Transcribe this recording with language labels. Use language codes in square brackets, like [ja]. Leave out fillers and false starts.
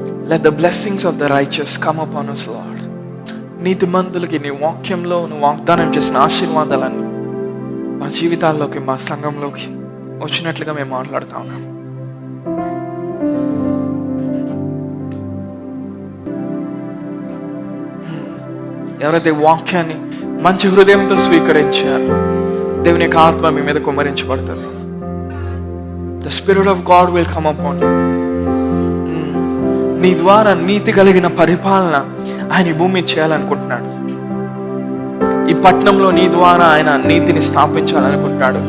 [en] Let the blessings of the righteous come upon us, Lord. [te] నీతిమంతులకి నీ వాక్యంలో నువ్వు వాగ్దానం చేసిన ఆశీర్వాదాలన్నీ మా జీవితాల్లోకి, మా సంఘంలోకి వచ్చినట్లుగా మేము మాట్లాడుతా ఉన్నాం. ఎవరైతే వాక్యాన్ని మంచి హృదయంతో స్వీకరించారు, దేవుని యొక్క ఆత్మ మీ మీద కుమ్మరించబడుతుంది. [en] The Spirit of God will come upon you. [te] నీ ద్వారా నీతి కలిగిన పరిపాలన ఆయన భూమి చేయాలనుకుంటున్నాడు. ఈ పట్టణంలో నీ ద్వారా ఆయన నీతిని స్థాపించాలనుకుంటున్నాడు.